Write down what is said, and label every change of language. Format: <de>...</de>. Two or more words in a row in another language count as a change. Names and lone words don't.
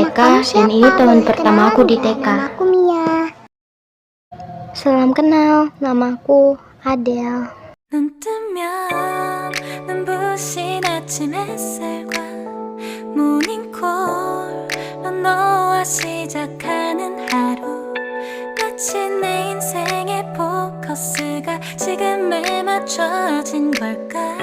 <id>TK kamu dan siapa? ini tahun Boleh pertama kenalan aku di nggak? TK. Nama aku Mia. Salam kenal, namaku Adele.</id> <ko>눈 뜨면 눈부신 아침 햇살과 모닝콜로 너와 시작하는 하루 마치 내 인생의 포커스가 지금에 맞춰진 걸까</ko>